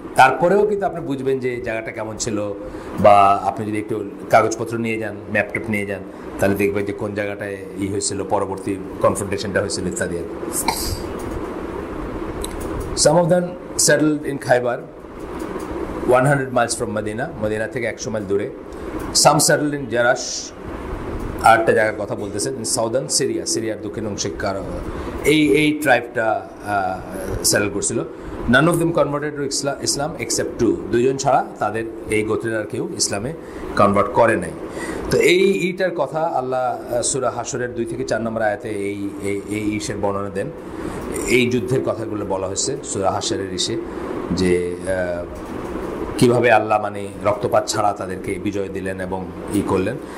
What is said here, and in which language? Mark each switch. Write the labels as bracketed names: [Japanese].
[Bangla] তারপরেও কিন্তু আপনি বুঝবেন যে জায়গাটা কেমন ছিল, বা আপনি যদি একটু কাগজপত্র নিয়ে যান, ম্যাপটপ নিয়ে যান, তাহলে দেখবেন যে কোন জায়গাটায় হয়েছিল, পরবর্তী কনফ্রন্টেশনটা হয়েছিল ইত্যাদি। [English] Some of them settled in Khaybar, 100 miles from Medina. [Bangla] Medina থেকে 100 মাইল দূরে. [English] Some settled in Jarash, [Bangla] আরেকটা জায়গার কথা বলতেছেন, [English] in southern Syria, [Bangla] সিরিয়ার দক্ষিণ অংশে এই ট্রাইবটা সেটেল করছিল. [English] None of them converted to Islam except two. [Bangla] দুইজন ছাড়া তাদের এই গোত্রের আর কেউ ইসলামে কনভার্ট করে নাই. তো এইটার কথা আল্লাহ সূরা হাশরের 2 থেকে 4 নম্বর আয়াতে এই ইসের বর্ণনা দেন. এই যুদ্ধের কথাগুলো বলা হয়েছে সূরা হাশরের ইসে, যে কিভাবে আল্লাহ মানে রক্তপাত ছাড়া তাদেরকে বিজয় দিলেন এবং করলেন.